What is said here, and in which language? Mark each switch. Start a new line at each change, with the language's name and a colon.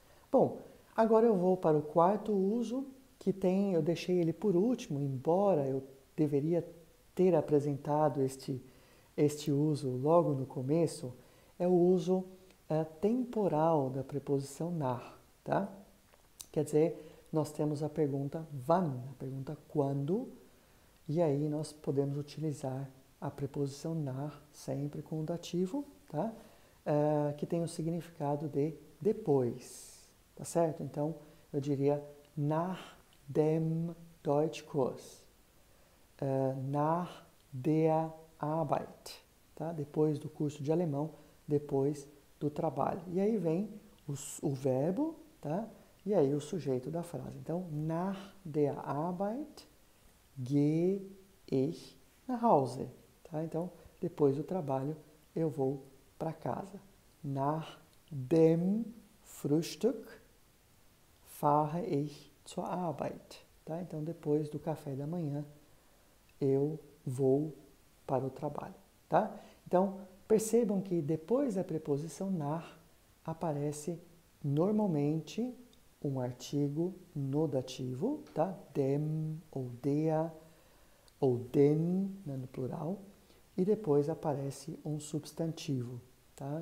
Portuguese: Bom, agora eu vou para o quarto uso, que eu deixei ele por último, embora eu deveria ter apresentado este uso logo no começo, é o uso temporal da preposição nach, tá? Quer dizer, nós temos a pergunta wann, a pergunta quando, e aí nós podemos utilizar a preposição nach sempre com o dativo, tá? Que tem o significado de depois, tá certo? Então, eu diria
German: nach dem Deutschkurs, nach der Arbeit,
Portuguese: tá? Depois do curso de alemão, depois do trabalho. E aí vem o verbo, tá? E aí o sujeito da frase. Então,
German: nach der Arbeit gehe ich nach Hause,
Portuguese: tá? Então, depois do trabalho, eu vou para casa.
German: Nach dem Frühstück fahre ich zur Arbeit,
Portuguese: tá? Então, depois do café da manhã, eu vou para o trabalho, tá? Então, percebam que depois da preposição nach aparece normalmente um artigo no dativo, tá? Dem ou der ou den, né, no plural, e depois aparece um substantivo, tá?